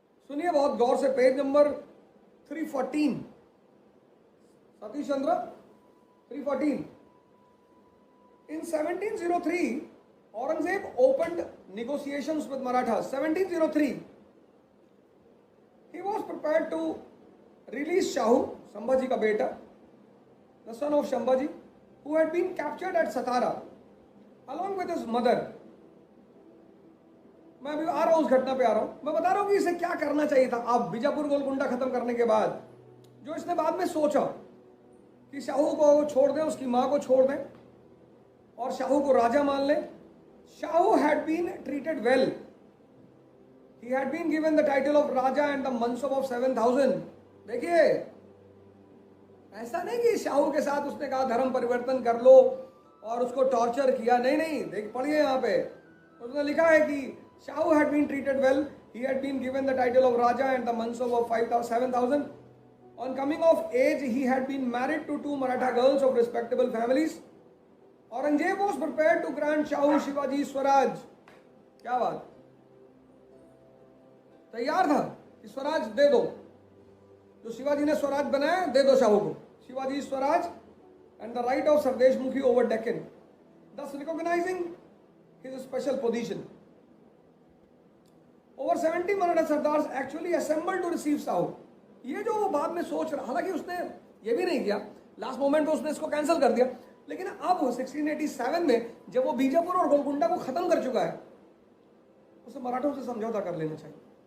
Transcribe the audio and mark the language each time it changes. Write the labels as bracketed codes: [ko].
[hi] सुनिए बहुत गौर से, page number 314, Satish Chandra 314। [en] In 1703, Aurangzeb opened negotiations with Marathas. 1703, he was prepared to release Shahu, [hi] Shambhaji ka beta, [en] the son of Shambhaji, who had been captured at Satara, along with his mother. [hi] मैं अभी आ रहा हूं, उस घटना पे आ रहा हूं। मैं बता रहा हूं कि इसे क्या करना चाहिए था। अब बीजापुर गोलकुंडा खत्म करने के बाद जो इसने बाद में सोचा कि शाहू को छोड़ दें, उसकी मां को छोड़ दें और शाहू को राजा मान लें। [en] Shahu had been treated well, he had been given the title of raja and the mansab of 7,000। [hi] देखिए, ऐसा नहीं कि शाहू के साथ उसने कहा धर्म परिवर्तन कर लो और उसको टॉर्चर किया। नहीं नहीं, देख पढ़िए यहाँ पे उसने लिखा है कि [en] Shahu had been treated well. He had been given the title of Raja and the mansab of 7,000. On coming of age, he had been married to 2 Maratha girls of respectable families. Aurangzeb was prepared to grant Shahu Shivaji Swaraj. [hi] क्या बात, तैयार था कि स्वराज दे दो, जो शिवाजी ने स्वराज बनाया दे दो शाहू को, Shivaji Swaraj [en] and the right of Sardesh Mukhi over Deccan, thus recognizing his special position. Over 70 Maratha Sardars actually assembled to receive Shahu. [hi] ये जो वो बाद में सोच रहा, हालांकि उसने ये भी नहीं किया, लास्ट मोमेंट पे उसने इसको कैंसिल कर दिया, लेकिन अब 1687 में जब वो बीजापुर और गोलकुंडा को खत्म कर चुका है, उसे मराठों से समझौता कर लेना चाहिए।